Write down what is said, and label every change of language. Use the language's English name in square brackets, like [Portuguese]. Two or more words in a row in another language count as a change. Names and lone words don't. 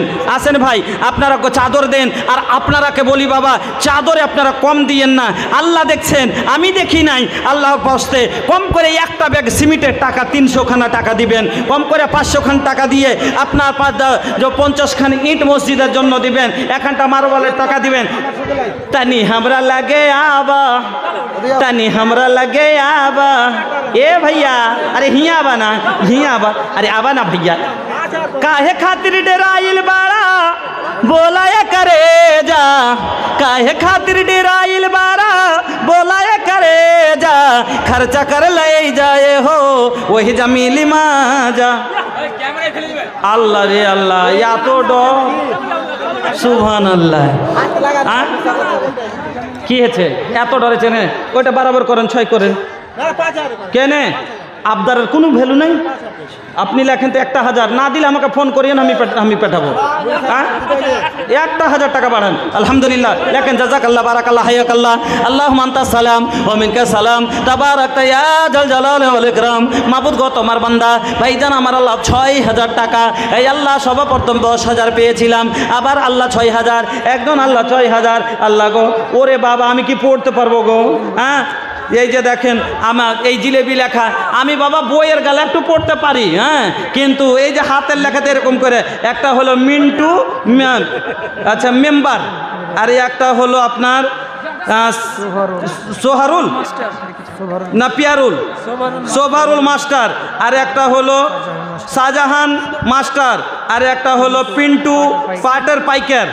[Bangla] আসেন ভাই, আপনারা চাদর দেন, আর আপনারাকে বলি বাবা, চাদরে আপনারা কম দিয়েন না, আল্লাহ দেখছেন, আমি দেখি নাই, আল্লাহর পাশে কম করে একটা ব্যাগ সিমেন্টের টাকা 300 খানা টাকা দিবেন, কম করে 500 খান টাকা দিয়ে আপনার 50 খান ইট মসজিদের জন্য দিবেন, 1 মার্বেলের টাকা দিবেন। [Bhojpuri] তানি हमरा लगे आबा, तनी हमरा लगे आबा, ए भैया, अरे हिया आबा ना, हिया आबा, अरे आबा ना भैया, काहे खातिर डराइल बाड़ा बोलाया करे जा, काहे खातिर डराइल बाड़ा बोलाया करे जा, खर्चा कर ले जाए हो वही जमीली माजा। [Bangla] আল্লাহ রে আল্লাহ, এত ডর, সুবহানাল্লাহ। কি হয়েছে এত ডরেছেন? ওইটা বরাবর করেন, 6 করেন। কেনে আবদারের কোনো ভ্যালু নেই, আপনি লেখেন তো 1,000 না দিলে আমাকে ফোন করিয়েন, আমি পাঠাবো। হ্যাঁ 1,000 টাকা বাড়ান, আলহামদুলিল্লাহ লেখেন, [Arabic] جزاك الله، بارك الله، حياك الله، اللهم أنت السلام ومنك السلام، تباركت يا ذا الجلال والإكرام. [Bangla] মাবুদ গো তোমার বান্দা ভাইজান আমার আল্লাহ 6,000 টাকা, এই আল্লাহ সর্বপ্রথম 10,000 পেয়েছিলাম, আবার আল্লাহ 6,000, একজন আল্লাহ 6,000। আল্লাহ গো, ওরে বাবা আমি কি পড়তে পারবো গো? হ্যাঁ এই যে দেখেন আমার এই জিলেবি লেখা, আমি বাবা বইয়ের গালে একটু পড়তে পারি, হ্যাঁ, কিন্তু এই যে হাতের লেখাতে এরকম করে, একটা হলো মিন্টু, আচ্ছা মেম্বার, আর একটা হলো আপনার সোহারুল, না পিয়ারুল, সোভারুল মাস্টার, আর একটা হলো শাহজাহান মাস্টার, আর একটা হলো পিন্টু পাটের পাইকার।